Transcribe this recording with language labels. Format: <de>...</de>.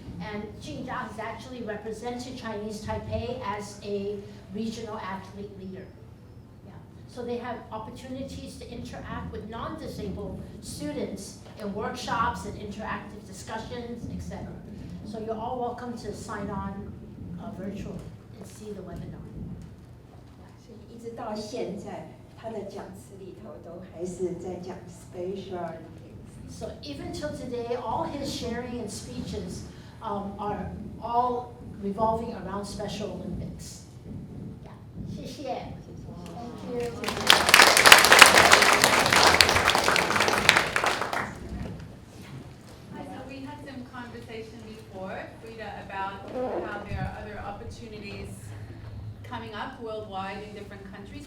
<en>And Jing Jia has actually represented Chinese Taipei as a regional athlete leader. Yeah. So they have opportunities to interact with non-disabled students in workshops and interactive discussions, etc. So you're all welcome to sign on virtually and see the webinar.</en> <zh>所以一直到现在，他的讲词里头都还是在讲 Special Olympics。</zh> <en>So even till today, all his sharing and speeches are all revolving around Special Olympics. Yeah.</en> <zh>谢谢.</zh> <en>Thank you. Hi, so we had some conversation before, Frida, about how there are other opportunities coming up worldwide in different countries.</en>